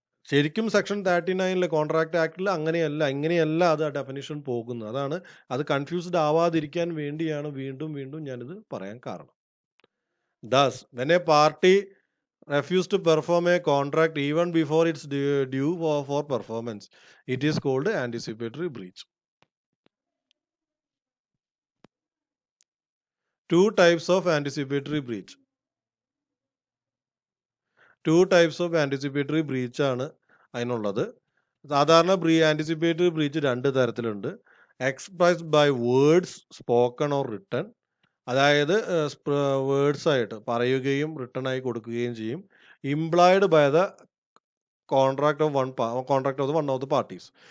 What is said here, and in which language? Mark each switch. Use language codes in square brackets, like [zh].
[ml] ശരിക്കും section 39 contract ആക്ടിൽ ഇങ്ങനെയല്ല അത് ഡെഫിനിഷൻ പോകുന്നത്. അതാണ് അത് കൺഫ്യൂസ്ഡ് ആവാതിരിക്കാൻ വേണ്ടിയാണ് വീണ്ടും വീണ്ടും ഞാനിത് പറയാൻ കാരണം. [en] Thus, when a party refuse to perform a contract even before it's due for performance, it is called anticipatory breach. Two types of anticipatory breach. Two types of anticipatory breach [ml] ആണ് അതിനുള്ളത്. സാധാരണ anticipatory breach 2 തരത്തിലുണ്ട്. [en] Expressed by words, spoken or written. [ml] അതായത് words ആയിട്ട് പറയുകയും written ആയി കൊടുക്കുകയും ചെയ്യും. [en] Implied by the contract of one of the parties.